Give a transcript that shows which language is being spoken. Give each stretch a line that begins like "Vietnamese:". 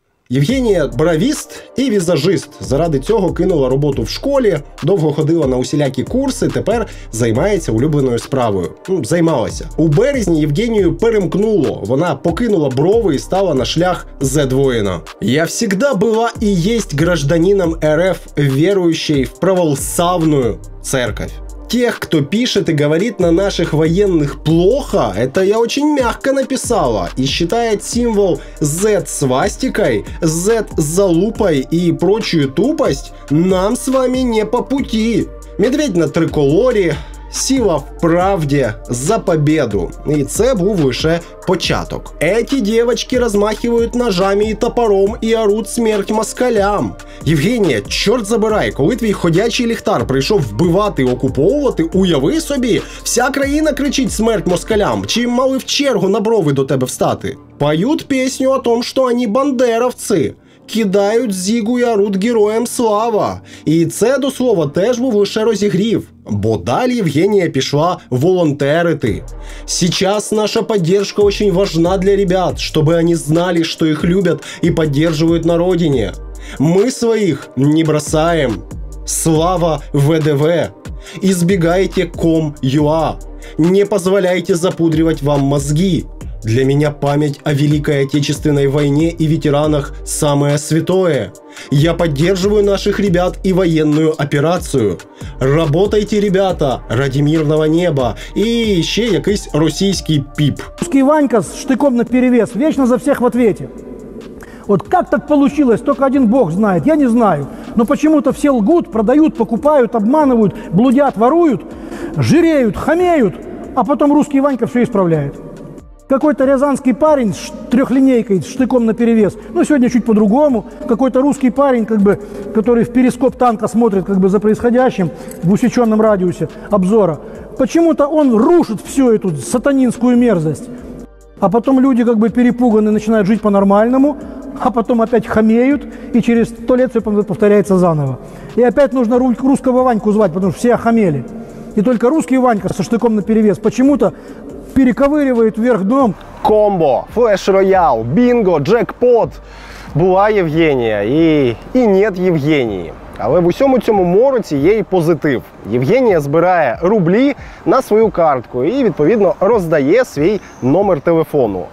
Ukrainian: Євгенія – бравіст і візажист. Заради цього кинула роботу в школі, довго ходила на усілякі курси, тепер займається улюбленою справою. Займалася. У березні Євгенію перемкнуло. Вона покинула брови і стала на шлях Z-воїна.
Russian: «Я всегда была и есть гражданином РФ, верующей в православную церковь. Тех, кто пишет и говорит на наших военных плохо, это я очень мягко написала, и считает символ Z свастикой, Z залупой и прочую тупость, нам с вами не по пути. Медведь на триколорі, сила в правді, за победу».
Ukrainian: І це був лише початок.
Russian: «Эти девочки размахивают ножами и топором и орут смерть москалям».
Ukrainian: Євгенія, чорт забирай, коли твій ходячий ліхтар прийшов вбивати і окуповувати, уяви собі, вся країна кричить смерть москалям, чи мали в чергу на брови до тебе встати? Поють пісню о том, що вони бандеровці. кидають зігу і оруть героям слава. І це, до слова, теж був лише розігрів. Бо далі Євгенія пішла волонтерити.
Russian: Сейчас наша поддержка очень важна для ребят, чтобы они знали, что их любят и поддерживают на родине. Мы своих не бросаем. Слава ВДВ. Избегайте ком.ua. Не позволяйте запудривать вам мозги. Для меня память о Великой Отечественной войне и ветеранах самое святое. Я поддерживаю наших ребят и военную операцию. Работайте, ребята, ради мирного неба.
Ukrainian: И ще якийсь російський пип.
Russian: Русский Ванька с штыком наперевес, вечно за всех в ответе. Вот как так получилось, только один бог знает, я не знаю. Но почему-то все лгут, продают, покупают, обманывают, блудят, воруют, жиреют, хамеют, а потом русский Ванька все исправляет. Какой-то рязанский парень с трехлинейкой, с штыком наперевес, ну сегодня чуть по-другому, какой-то русский парень, который в перископ танка смотрит за происходящим в усеченном радиусе обзора. Почему-то он рушит всю эту сатанинскую мерзость. А потом люди перепуганные начинают жить по-нормальному, а потом опять хамеют, и через 100 лет все повторяется заново. И опять нужно русского Ваньку звать, потому что все охамели. И только русский Ванька со штыком наперевес почему-то перековыривает вверх дном.
Ukrainian: Комбо, флеш-роял, бінго, джекпот. Була Євгенія і нет Євгенії. Але в усьому цьому мороці є і позитив. Євгенія збирає рублі на свою картку і, відповідно, роздає свій номер телефону.